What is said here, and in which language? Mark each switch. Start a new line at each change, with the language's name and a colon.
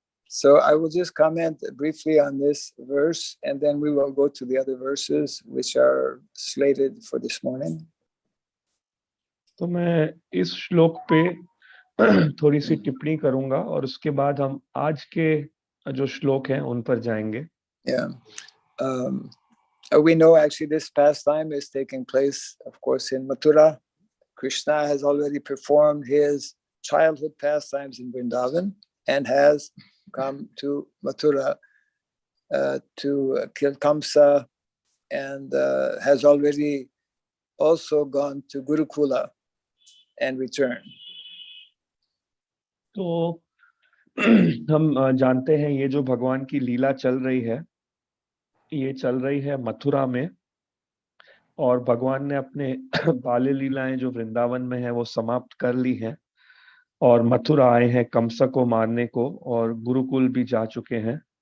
English: So I will just comment briefly on this verse, and then we will go to the other verses which are slated for this morning.
Hindi: तो मैं इस श्लोक पे थोड़ी सी टिप्पणी करूंगा और उसके बाद हम आज के जो श्लोक हैं उन पर जाएंगे।
English: Yeah. We know actually this pastime is taking place, of course, in Mathura. Krishna has already performed his childhood pastimes in Vrindavan and has come to Mathura to kill Kamsa, and has already also gone to Gurukula and returned.
Hindi: तो हम जानते हैं ये जो भगवान की लीला चल रही है, ये चल रही है मथुरा में, और भगवान ने अपने बाल्य लीलाएं जो वृंदावन में है वो समाप्त कर ली हैं और मथुरा आए हैं कंस को मारने को, और गुरुकुल भी जा चुके हैं।